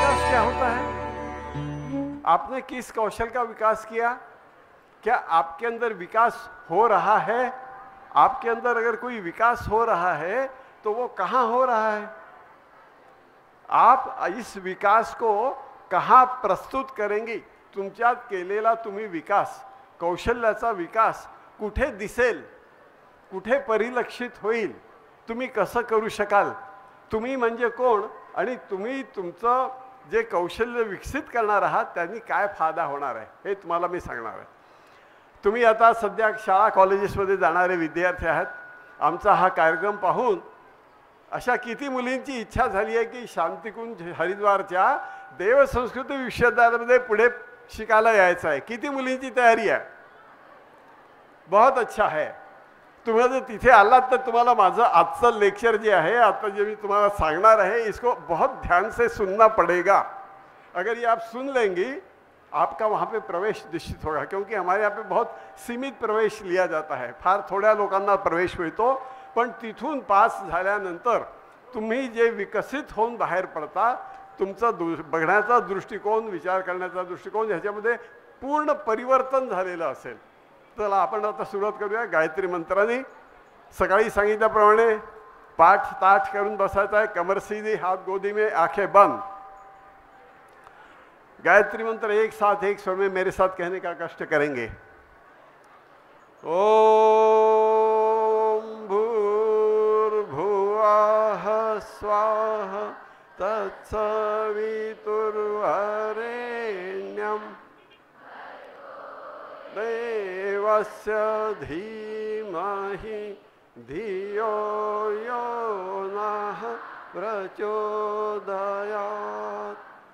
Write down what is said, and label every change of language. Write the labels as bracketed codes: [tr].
[hi] आपने किस कौशल का विकास किया? क्या आपके अंदर विकास हो रहा है? आपके अंदर अगर कोई विकास हो रहा है तो वो कहाँ हो रहा है? आप इस विकास को कहाँ प्रस्तुत करेंगी? [mr] तुमच्यात केलेला तुम्ही विकास, कौशल्याचा विकास कुठे दिसेल, कुठे परिलक्षित होईल, तुम्ही कसं करू शकाल? तुम्ही म्हणजे कोण आणि तुम्ही तुमचं जे कौशल्य विकसित करणार आहात त्यांनी काय फायदा होणार आहे हे तुम्हाला मी सांगणार आहे. तुम्ही आता सध्या शाळा कॉलेजेसमध्ये जाणारे विद्यार्थी आहात. आमचा हा कार्यक्रम पाहून अशा किती मुलींची इच्छा झाली आहे की शांतिकुंज हरिद्वारच्या देवसंस्कृती विश्वविद्यालयामध्ये पुढे शिकायला यायचं आहे. किती मुलींची तयारी आहे? [hi] बहुत अच्छा है. [mr] तुम्ही जर तिथे आलात तर तुम्हाला माझं आजचं लेक्चर जे आहे, आता जे मी तुम्हाला सांगणार आहे, [hi] इसको बहुत ध्यान से सुनना पड़ेगा. अगर ये आप सुन लेंगी आपका वहाँ पे प्रवेश निश्चित होगा, क्योंकि हमारे यहाँ पे बहुत सीमित प्रवेश लिया जाता है. [mr] फार थोड्या लोकांना प्रवेश मिळतो, पण तिथून पास झाल्यानंतर तुम्ही जे विकसित होऊन बाहेर पडता, तुमचा बघण्याचा दृष्टिकोन, विचार करण्याचा दृष्टिकोन ह्याच्यामध्ये पूर्ण परिवर्तन झालेलं असेल. चला आपण आता सुरुवात करूया गायत्री मंत्राने. सकाळी सांगितल्याप्रमाणे पाठ ताठ करून बसायचा आहे, [hi] कमर सीधी, हाथ गोदी में, आंखें बंद. गायत्री मंत्र एक साथ एक स्वर में मेरे साथ कहने का कष्ट करेंगे. [sa] ओम भूर्भुवः स्वाहा तत्सवितुर्वरेण्यं देवस्य धीमहि धियो यो नः प्रचोदयात्.